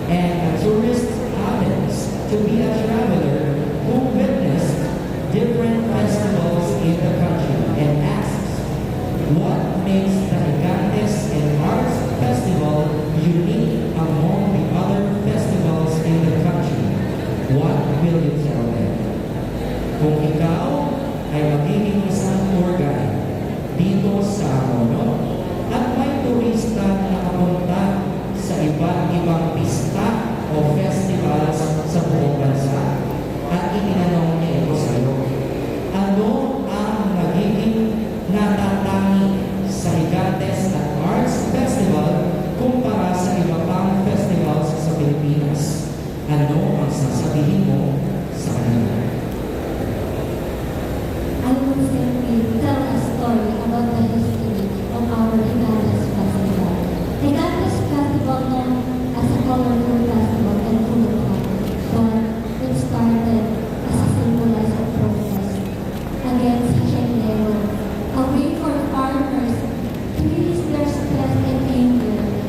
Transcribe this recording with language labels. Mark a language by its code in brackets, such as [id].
[en] to be a traveler who witnessed different festivals in the country and asks, what makes the Gigantes and Arts Festival unique among the other festivals in the country? What will you tell them? [tl] Kung ikaw ay magiging isang tour guide dito sa Mono at may turista na nakapunta sa iba't ibang pista o festivals sa buong bansa at itinanong niya ito sa iyo, ano ang magiging natatangi sa Gigantes at Arts Festival kumpara sa iba pang festivals sa Pilipinas? Ano ang sasabihin mo sa kanila? [en] I will simply tell a story about the history of our Gigantes Festival. Gigantes Festival, known as a colorful festival and full of fun, but it started as a symbolized protest against Shendero, a way for farmers to release their stress and anger.